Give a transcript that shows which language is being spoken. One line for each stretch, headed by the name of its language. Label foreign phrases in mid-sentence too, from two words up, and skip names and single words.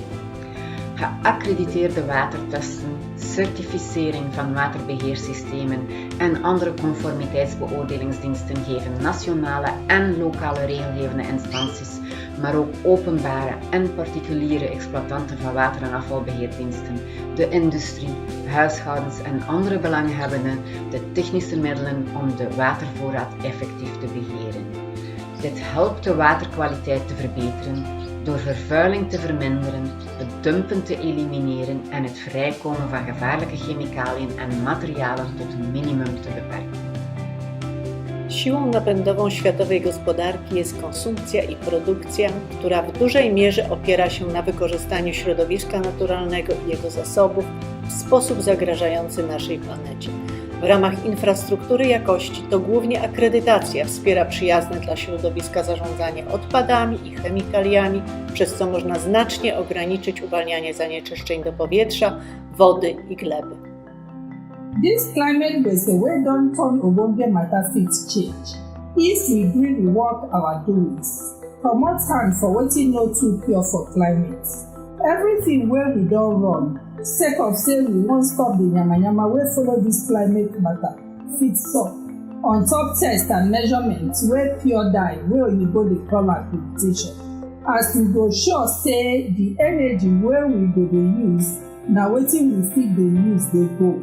Dutch: Geaccrediteerde watertesten, certificering van waterbeheersystemen en andere conformiteitsbeoordelingsdiensten geven nationale en lokale regelgevende instanties, maar ook openbare en particuliere exploitanten van water- en afvalbeheerdiensten, de industrie, huishoudens en andere belanghebbenden de technische middelen om de watervoorraad effectief te beheren. Dit helpt de waterkwaliteit te verbeteren door vervuiling te verminderen, het dumpen te elimineren en het vrijkomen van gevaarlijke chemicaliën en materialen tot een minimum te beperken.
Polish: Siłą napędową światowej gospodarki jest konsumpcja i produkcja, która w dużej mierze opiera się na wykorzystaniu środowiska naturalnego i jego zasobów w sposób zagrażający naszej planecie. W ramach infrastruktury jakości to głównie akredytacja wspiera przyjazne dla środowiska zarządzanie odpadami i chemikaliami, przez co można znacznie ograniczyć uwalnianie zanieczyszczeń do powietrza, wody i gleby.
Nigerian Pidgin: This climate-based way don turn ogbonge matter fit change if we gree rework our doings, comot hand for wetin no too pure for climate. Everything wey we don run sake of say we wan stop the yamayama wey follow dis climate matter fit stop on top test and measurement wey pure die wey oyibo dey call accreditation, as we go sure say the energy wey we go dey use na wetin we fit dey use dey go.